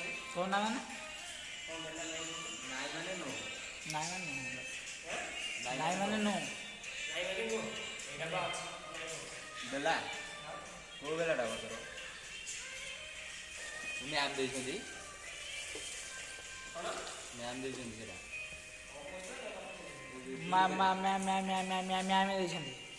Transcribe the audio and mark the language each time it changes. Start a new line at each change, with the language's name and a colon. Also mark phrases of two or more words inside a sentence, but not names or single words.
Marathi: कोण ना नाही म्हणे नो नाही म्हणे नो
Odia: ବେଲା କେଉଁ ବେଲାଟା ତୋର ମ୍ୟାମ୍ ଦେଇଛନ୍ତି ମ୍ୟାମ୍ ଦେଇଛନ୍ତି ସେଟା ମ୍ୟାମ୍ ଦେଇଛନ୍ତି।